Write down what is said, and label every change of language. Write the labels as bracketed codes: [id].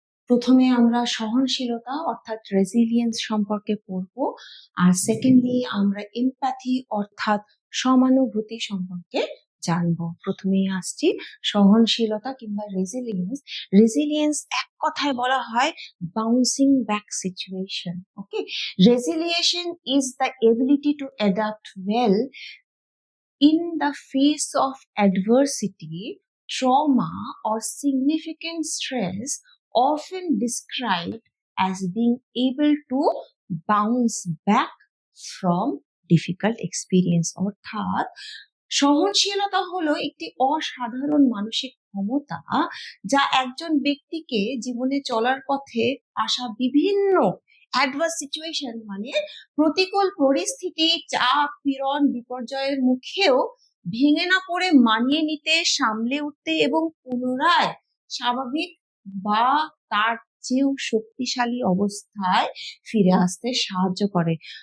[bn] প্রথমে আমরা সহনশীলতা অর্থাৎ রেজিলিয়েন্স সম্পর্কে পড়ব, আর সেকেন্ডলি আমরা এমপ্যাথি অর্থাৎ সমানুভূতি সম্পর্কে জানবো। প্রথমেই আসছি সহনশীলতা কিংবা রেজিলিয়েন্স। রেজিলিয়েন্স এক কথায় বলা হয় bouncing back situation. [en] Okay, resilience is the ability to adapt well in the face of adversity, trauma, or significant stress, often described as being able to bounce back from difficult experience. [bn] অর্থাৎ সহনশীলতা হলো একটি অসাধারণ মানসিক ক্ষমতা, যা একজন ব্যক্তিকে জীবনে চলার পথে আসা বিভিন্ন অ্যাডভার্স সিচুয়েশন, মানে প্রতিকূল পরিস্থিতি, চাপ, পীড়ন, বিপর্যয়ের মুখেও ভেঙে না পড়ে মানিয়ে নিতে, সামলে উঠতে এবং পুনরায় স্বাভাবিক বা তার চেয়েও শক্তিশালী অবস্থায় ফিরে আসতে সাহায্য করে।